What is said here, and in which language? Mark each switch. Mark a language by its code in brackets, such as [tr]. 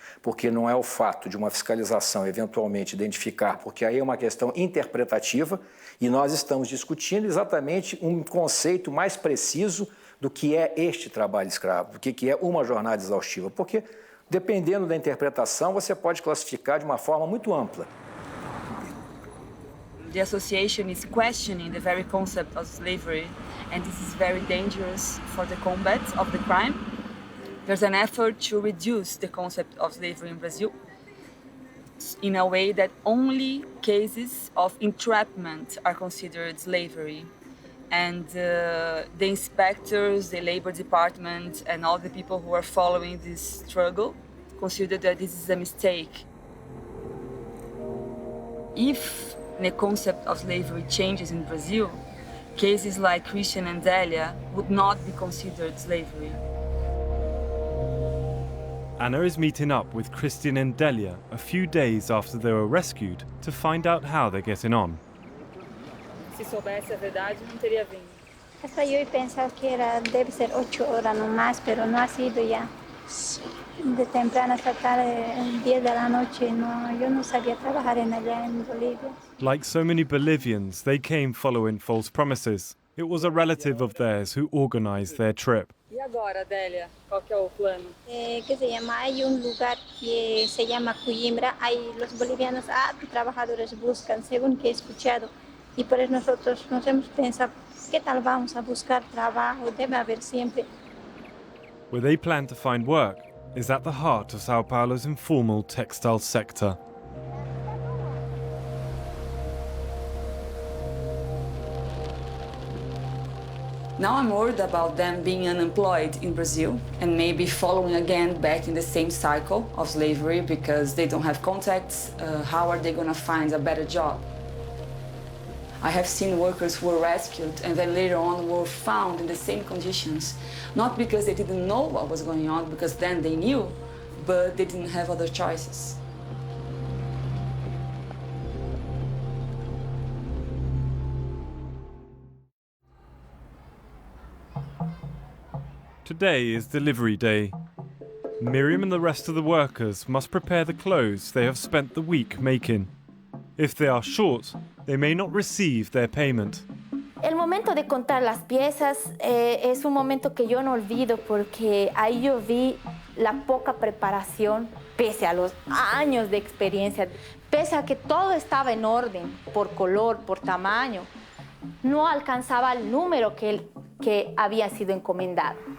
[pt] Porque não é o fato de uma fiscalização eventualmente identificar, porque aí é uma questão interpretativa e nós estamos discutindo exatamente um conceito mais preciso do que é este trabalho escravo, do que é uma jornada exaustiva. Porque, dependendo da interpretação, você pode classificar de uma forma muito ampla. [en] The association is questioning the very concept of slavery, and this is very dangerous for the combat of the crime. There's an effort to reduce the concept of slavery in Brazil in a way that only cases of entrapment are considered slavery. And the inspectors, the labor department, and all the people who are following this struggle consider that this is a mistake. If the concept of slavery changes in Brazil, cases like Christian and Delia would not be considered slavery. Ana is meeting up with Christian and Delia a few days after they were rescued to find out how they're getting on. [pt] Se soubesse a verdade, não teria vindo. [es] Hasta yo he pensado que debe ser 8 horas no más, pero no ha sido ya. De temprano hasta tarde, 10 de la noche, yo no sabía trabajar allá en Bolivia. [en] Like so many Bolivians, they came following false promises. It was a relative of theirs who organized their trip. [pt] E agora, Delia, qual que é o plano? [es] ¿Qué se llama? Hay un lugar que se llama Coimbra. Hay los bolivianos, trabajadores buscan, según que he escuchado. Y por eso nosotros nos hemos pensado, ¿qué tal vamos a buscar trabajo? Debe haber siempre. [en] Where they plan to find work is at the heart of Sao Paulo's informal textile sector. Now I'm worried about them being unemployed in Brazil and maybe following again back in the same cycle of slavery because they don't have contacts. How are they going to find a better job? I have seen workers who were rescued and then later on were found in the same conditions, not because they didn't know what was going on, because then they knew, but they didn't have other choices. Today is delivery day. Miriam and the rest of the workers must prepare the clothes they have spent the week making. If they are short, they may not receive their payment. [es] El momento de contar las piezas es un momento que yo no olvido porque ahí yo vi la poca preparación, pese a los años de experiencia, pese a que todo estaba en orden, por color, por tamaño, no alcanzaba el número que había sido encomendado.